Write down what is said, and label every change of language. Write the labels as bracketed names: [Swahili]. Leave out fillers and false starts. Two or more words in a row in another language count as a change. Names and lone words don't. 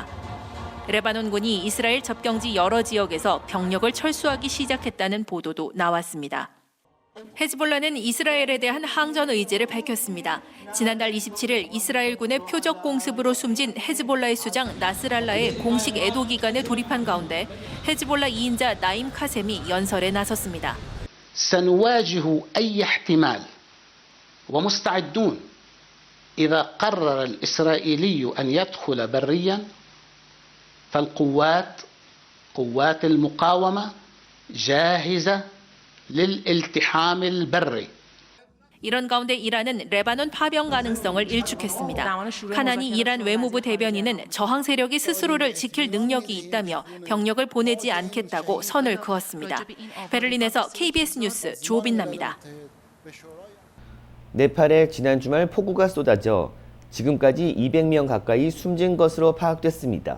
[Korean] 레바논군이 이스라엘 접경지 여러 지역에서 병력을 철수하기 시작했다는 보도도 나왔습니다. 헤즈볼라는 이스라엘에 대한 항전 의지를 밝혔습니다. 지난달 27일 이스라엘군의 표적 공습으로 숨진 헤즈볼라의 수장 나스랄라의 공식 애도 기간에 돌입한 가운데 헤즈볼라 2인자 나임 카셈이 연설에 나섰습니다. [Arabic] سنواجه أي احتمال ومستعدون إذا قرر الإسرائيلي أن يدخل بريا فالقوات قوات المقاومة جاهزة للالتحام البري. [Korean] 이런 가운데 이란은 레바논 파병 가능성을 일축했습니다. 카나니 이란 외무부 대변인은 저항 세력이 스스로를 지킬 능력이 있다며 병력을 보내지 않겠다고 선을 그었습니다. 베를린에서 KBS 뉴스 조빈나입니다. 네팔에 지난 주말 폭우가 쏟아져 지금까지 200명 가까이 숨진 것으로 파악됐습니다.